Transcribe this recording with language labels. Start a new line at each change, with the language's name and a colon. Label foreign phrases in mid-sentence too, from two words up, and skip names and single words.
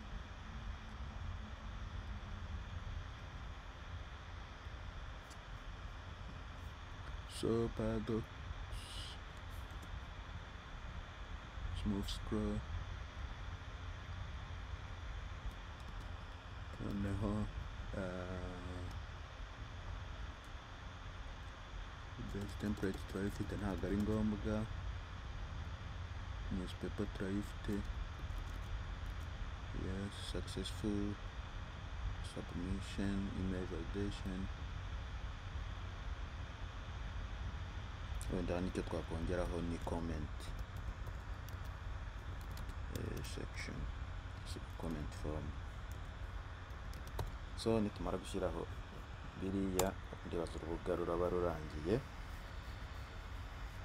English: So paradox, smooth scroll,
Kinyarwanda: noneho
English: best template
Kinyarwanda: turayifite ntabwo ari ngombwa. Newspaper turayifite.
English: Yes, successful submission, email validation.
Kinyarwanda: Wenda nicyo twakongeraho ni
English: comment section, comment form.
Kinyarwanda: So nitumara gushyiraho biriya ndibaza urubuga ruraba rurangiye.